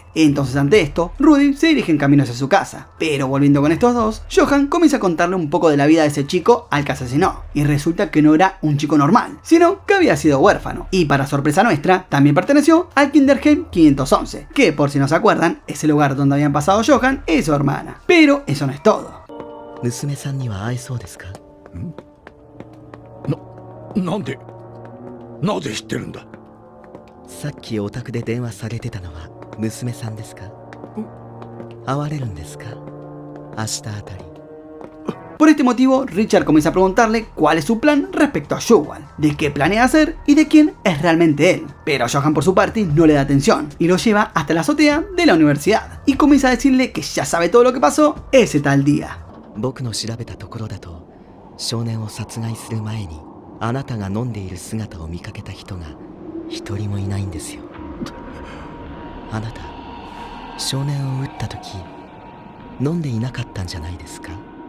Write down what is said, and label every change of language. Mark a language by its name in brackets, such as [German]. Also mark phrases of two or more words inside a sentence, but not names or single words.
[Spanish] Entonces ante esto, Rudy se dirige en camino hacia su casa. Pero volviendo con estos dos, Johan comienza a contarle un poco de la vida de ese chico al que asesinó. Y resulta que no era un chico normal, sino que había sido huérfano. Y para sorpresa nuestra, también perteneció al Kinderheim 511, que por si no se acuerdan, es el lugar donde habían pasado Johan y su hermana. Pero eso no es todo. [Japanese] なぜ知ってるんだ。さっきお宅で電話されてたのは娘さんですか？会われるんですか？明日あたり。 [Spanish] Por este motivo, Richard comienza a preguntarle cuál es su plan respecto a Johan, de qué planea hacer y de quién es realmente él. Pero Johan por su parte no le da atención y lo lleva hasta la azotea de la universidad y comienza a decirle que ya sabe todo lo que pasó ese tal día. [Japanese] 僕の調べたところだと、少年を殺害する前にあなたが飲んでいる姿を見かけた人が一人もいないんですよ。あなた、少年を撃った時、飲んでいなかったんじゃないですか？